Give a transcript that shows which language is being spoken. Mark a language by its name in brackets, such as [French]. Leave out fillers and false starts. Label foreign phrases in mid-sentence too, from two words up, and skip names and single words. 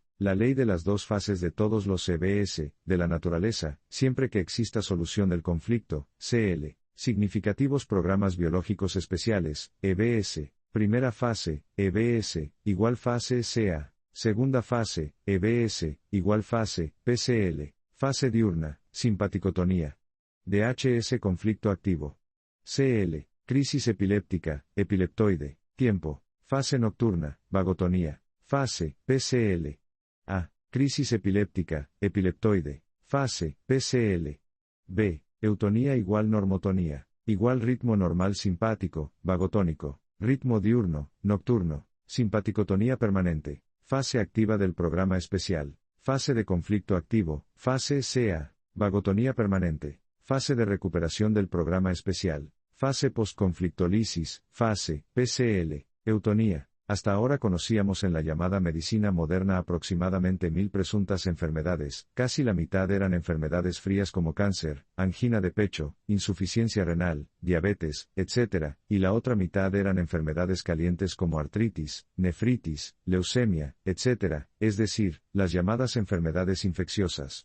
[Spanish] La ley de las dos fases de todos los EBS, de la naturaleza, siempre que exista solución del conflicto, CL. Significativos programas biológicos especiales, EBS. Primera fase, EBS, igual fase SEA. Segunda fase, EBS, igual fase, PCL. Fase diurna, simpaticotonía. DHS conflicto activo. CL, crisis epiléptica, epileptoide. Tiempo. Fase nocturna, vagotonía. Fase, PCL. A. Crisis epiléptica, epileptoide. Fase, PCL. B. Eutonía igual normotonía. Igual ritmo normal simpático, vagotónico. Ritmo diurno, nocturno. Simpaticotonía permanente. Fase activa del programa especial. Fase de conflicto activo, fase CA. Vagotonía permanente. Fase de recuperación del programa especial. Fase postconflictolisis, fase PCL. Eutonía. Hasta ahora conocíamos en la llamada medicina moderna aproximadamente 1000 presuntas enfermedades, casi la mitad eran enfermedades frías como cáncer, angina de pecho, insuficiencia renal, diabetes, etc., y la otra mitad eran enfermedades calientes como artritis, nefritis, leucemia, etc., es decir, las llamadas enfermedades infecciosas.